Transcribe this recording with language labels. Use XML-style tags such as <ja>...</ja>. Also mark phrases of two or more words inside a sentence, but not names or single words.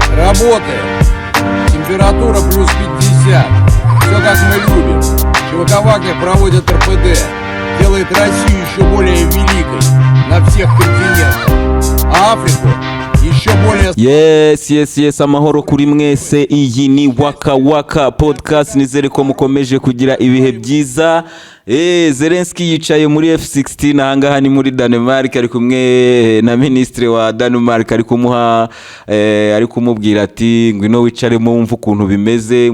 <ru>Работаем. Температура плюс 50. Все как мы любим. Чехословакия проводит РПД. Делает Россию еще более великой на всех континентах. А Африку еще более...</ru> <rw>Yes, amahoro kuri mwese. Iyi ni Waka Waka podcast. Nizere ko mukomeje kugira ibihe byiza. Zelensky yicaye muri F16 ahangaha ni muri Denmark, ari kumwe na ministre wa Denmark, ari kumubwira ati ngwino wicaremo wumva ukuntu bimeze.</rw>